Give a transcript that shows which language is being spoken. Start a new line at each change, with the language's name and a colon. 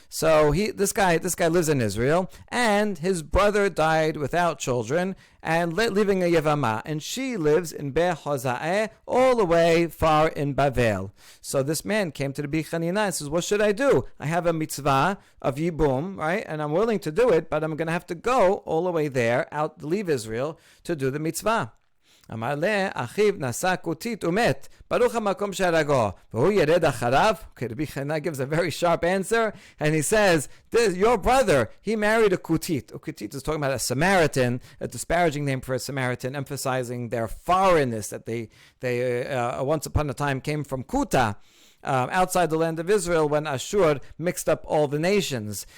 English: So this guy lives in Israel, and his brother died without children and leaving a Yevama, and she lives in Be Hoza'eh, all the way far in Bavel. So this man came to the Rabbi Chanina and says, what should I do? I have a mitzvah of Yibum, right? And I'm willing to do it, but I'm going to have to go all the way there, leave Israel, to do the mitzvah.
Hebrew: אמר לה, אחיו נשא כותית ומת, ברוך המקום שהרגו, והוא ירד אחריו.
English: Okay, Rabbi Chana gives a very sharp answer, and he says, your brother, he married a kutit. A kutit is talking about a Samaritan, a disparaging name for a Samaritan, emphasizing their foreignness, that they once upon a time came from Kuta, outside the land of Israel, when Ashur mixed up all the nations.